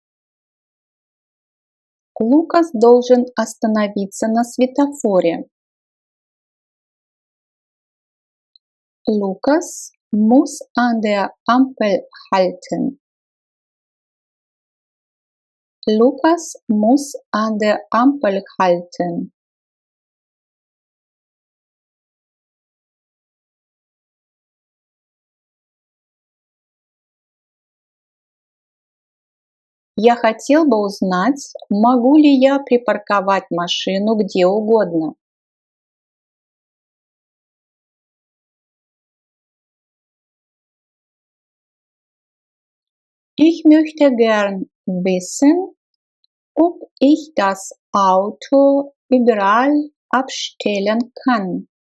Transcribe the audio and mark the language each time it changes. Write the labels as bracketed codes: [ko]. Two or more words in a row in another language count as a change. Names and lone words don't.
[ru] Лукас должен остановиться на светофоре. [de] Lukas muss an der Ampel halten. Lukas muss an der Ampel halten. [ru] Я хотел бы узнать, могу ли я припарковать машину где угодно. [de] Ich möchte gern wissen, ob ich das Auto überall abstellen kann.